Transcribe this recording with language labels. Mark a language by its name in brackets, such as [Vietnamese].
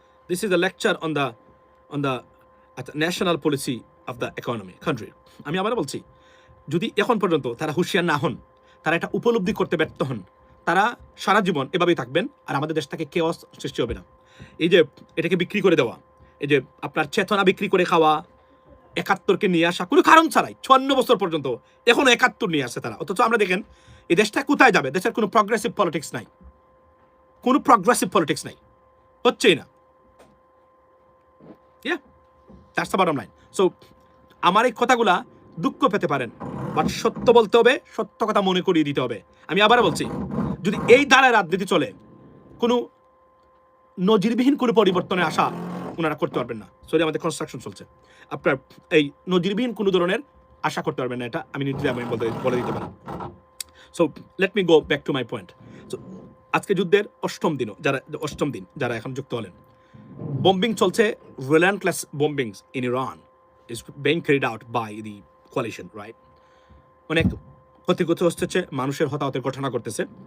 [English] This is a lecture on the national policy of the economy country. [Bangla] আমি আবার বলছি, যদি এখন পর্যন্ত তারা হুঁশিয়ার না হন, তারা এটা উপলব্ধি করতে ব্যর্থ হন, তারা সারা জীবন এভাবেই থাকবেন, আর আমাদের দেশ থেকে কেওয়াস সৃষ্টি হবে না। এই যে এটাকে বিক্রি করে দেওয়া, এই যে আপনার চেতনা বিক্রি করে খাওয়া, 71কে নিয়ে আসা কোনো কারণ ছাড়াই 54 বছর পর্যন্ত, এখনো 71 নিয়ে আসছে তারা। অথচ আমরা দেখেন এই দেশটা কোথায় যাবে? দেশের কোনো প্রগ্রেসিভ পলিটিক্স নাই, কোনো প্রগ্রেসিভ পলিটিক্স নাই, হচ্ছেই না। [English] That's the bottom line. [Bangla] So আমার এই কথাগুলা দুঃখ পেতে পারেন, বাট সত্য বলতে হবে, সত্য কথা মনে করিয়ে দিতে হবে। আমি আবার বলছি, যদি এই ধারায় রাজনীতি চলে, কোনো নজিরবিহীন কোনো পরিবর্তনের আশা ওনারা করতে পারবেন না। সরি, আমাদের কনস্ট্রাকশন চলছে, আপনার এই নজিরবিহীন কোনো ধরনের আশা করতে পারবেন না, এটা আমি নির্দ্বিধায় আমি বলে দিতে পারি। [English] So let me go back to my point. [Bangla] So আজকে যুদ্ধের অষ্টম দিন যারা এখন যুক্ত হলেন, [English] bombing চলছে, relentless bombings in Iran is being carried out by the coalition, right? [Bangla] অনেক ক্ষতিগ্রস্ত হচ্ছে, মানুষের হতাহতের ঘটনা করতেছে।